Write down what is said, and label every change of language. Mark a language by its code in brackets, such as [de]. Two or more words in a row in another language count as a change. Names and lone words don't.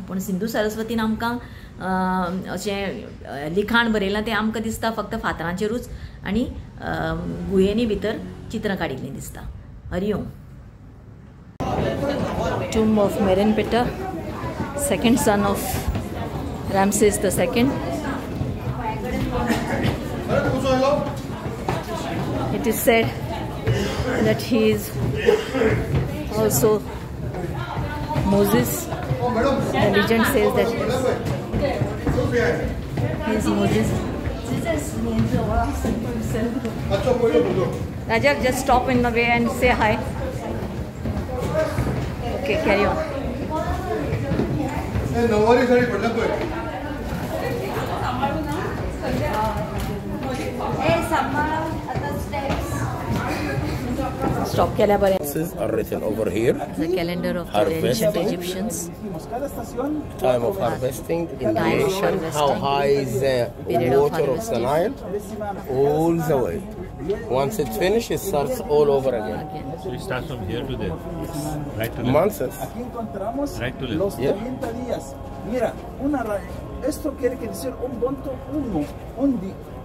[kok] पूण सिंधू सरस्वतीन आमकां अशें लिखाण बरयलां तें आमकां दिसता फक्त फातरांचेरूच आनी गुहेनी भितर चित्रां काडिल्लीं दिसता। हरिओम। [en] Tomb of Merenptah, second son of Ramses II. It is said that he is also Moses. The legend says that he is Moses. Rajak, just stop in the way and say hi. Okay, carry on. Stop [kok] केल्या बरें। [en] Are written over here. The calendar of the ancient Egyptians. Time of harvesting, indication, how high is the water of the Nile, all the way. Once it's finished, it starts all over again. So it starts from here to there, right to left. Months. Right to left. Yeah. [es] Mira, esto quiere decir un punto uno, un día.